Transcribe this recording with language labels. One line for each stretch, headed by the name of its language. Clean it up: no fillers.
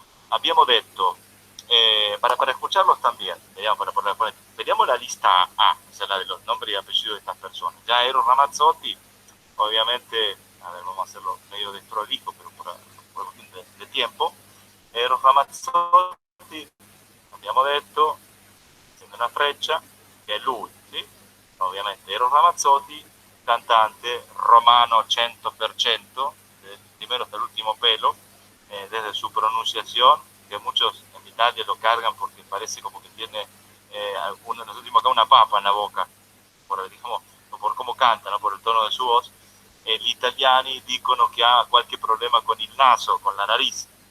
Italian: Abbiamo detto,
Spanish: para escucharlos también, veamos la lista A, o sea, la de los nombres y apellidos de estas personas. Ya Eros Ramazzotti, obviamente, a ver, vamos a hacerlo medio desprolijo, pero por cuestión de tiempo. Eros Ramazzotti,
Italian: abbiamo detto,
Spanish: haciendo una freccia,
Italian: che è lui,
Spanish: ¿sí? Ovviamente Eros Ramazzotti, cantante romano 100%, del primero hasta el último pelo, desde su pronunciación, que muchos en Italia lo cargan porque parece como que tiene uno de los últimos acá una papa en la boca, digamos, por cómo canta, ¿no? Por el tono de su voz.
Italian: Gli italiani dicono che ha qualche problema con il naso,
Spanish: con la nariz.